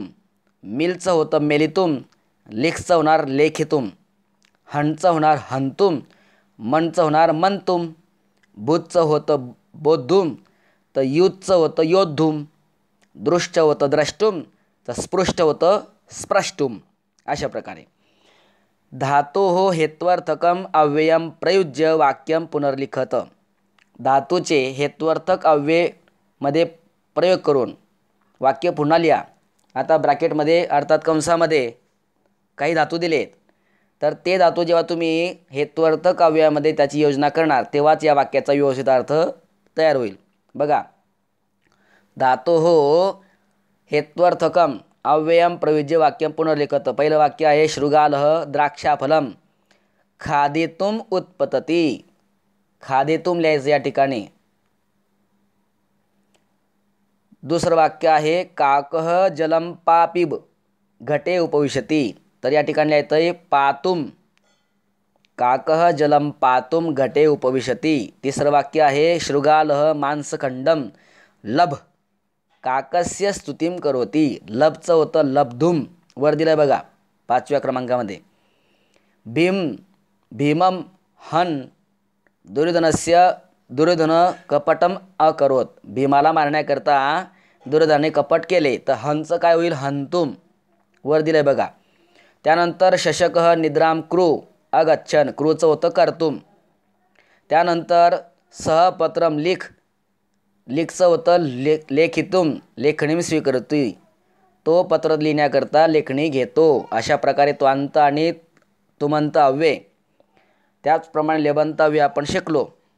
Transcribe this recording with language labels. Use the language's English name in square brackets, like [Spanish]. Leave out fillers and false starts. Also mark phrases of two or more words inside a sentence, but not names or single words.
[Marathi] मिलचं होतं मेलितुम, लिखचं होणार लेखितुम. हणचं होणार हंतुम, मनचं होणार मंतुम. बुधचं होतं बोद्धुम, तर युधचं होतं योद्धुम. दृष्ट होतं द्रष्टुम, तर स्पृष्ट होतं स्प्रष्टुम. अशा प्रकारे. [Sanskrit] धातोः हेत्वर्थकम अव्ययम प्रयुज्य वाक्यम पुनर्लिखत. [Marathi] धातूचे हेत्वर्थक अव्ययमध्ये प्रयोग करून वाक्य पुन्हा लिहा. आता ब्रॅकेटमध्ये अर्थात कंसामध्ये काही धातू दिलेत, तर ते धातू जेव्हा तुम्ही हेत्वर्थक अव्ययामध्ये त्याची योजना करणार तेव्हाच या वाक्याचा व्यवस्थित अर्थ तयार होईल. बघा, [Sanskrit] धातोः हेत्वर्थकम अव्ययम प्रयुज्य वाक्यम पुनर्लिखत. [Marathi] पहिलं वाक्य आहे [Sanskrit] शृगालः द्राक्षाफलम खादितुम उत्पतती. [Marathi] खादितुम लिहायचं या ठिकाणी. दुसरं वाक्य आहे [Sanskrit] काकः जलम पापिब घटे उपविशती, [Marathi] तर या ठिकाणी लिहायचं आहे पातुम. [Sanskrit] काकः जलम पातुम घटे उपविशती. [Marathi] तिसरं वाक्य आहे [Sanskrit] शृगालः मांसखंडम लभ काकस्य स्तुतिम करोती. [Marathi] लभचं होतं लब्धुम, वर दिलं बघा 5व्या क्रमांकामध्ये. [Sanskrit] भीमम हन दुर्योधन कपटम अकरोत. [Marathi] भीमाला मारण्याकरता दुर्योधनाने कपट केले, तर हंचं काय होईल हंतुम, वर दिलंय बघा. त्यानंतर [Sanskrit] शशकः निद्राम क्रू अगच्छन, [Marathi] क्रूचं होतं कर्तुम. त्यानंतर सहपत्रम लिखचं होतं लेखितुम, लेखणी स्वीकारती. तो पत्र लिहिण्याकरता लेखणी घेतो. अशा प्रकारे त्वांत आणि तुमंत अव्यय, त्याचप्रमाणे लेबंत अव्यय आपण शिकलो.